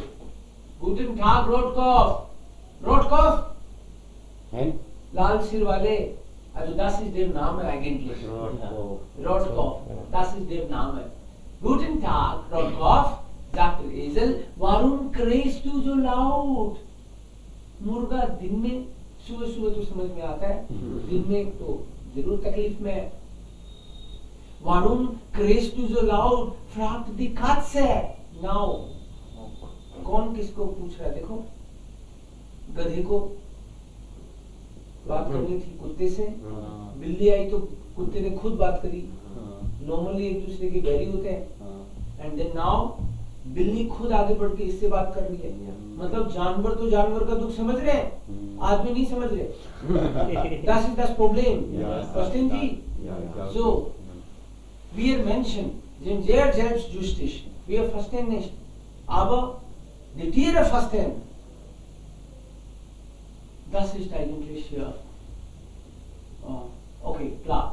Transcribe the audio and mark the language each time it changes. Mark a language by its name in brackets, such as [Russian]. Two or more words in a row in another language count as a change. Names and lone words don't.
[German] Guten Tag, Rotkopf. Rotkopf? Hen? [Hindi] लाल सिर वाले. [German] Also das ist der Name eigentlich. Rotkopf. Rotkopf. Das ist der Name. Guten Tag, Rotkopf, sagt der Esel. Warum krähst du so laut? [Hindi] मुर्गा दिन में सुबह सुबह तो समझ में आता है, दिन में तो जरूर तकलीफ में है. [German] Warum krähst du so laut? fragt die Katze. Now, [Hindi] कौन किसको पूछ रहा है? देखो, गधे को बात करनी थी कुत्ते से, बिल्ली आई तो कुत्ते ने खुद बात करी. नॉर्मली एक दूसरे के बैरी होते हैं, [English] and then now [Hindi] बिल्ली खुद आगे बढ़ के इससे बात कर रही है. मतलब जानवर तो जानवर का दुख समझ रहे हैं, आदमी नहीं समझ रहे. [German] Das ist das Problem. Verstehen Sie? So, wir Menschen sind sehr selbstsüchtig. Wir verstehen nicht. Aber die Tiere verstehen. Das ist eigentlich hier. Okay, klar.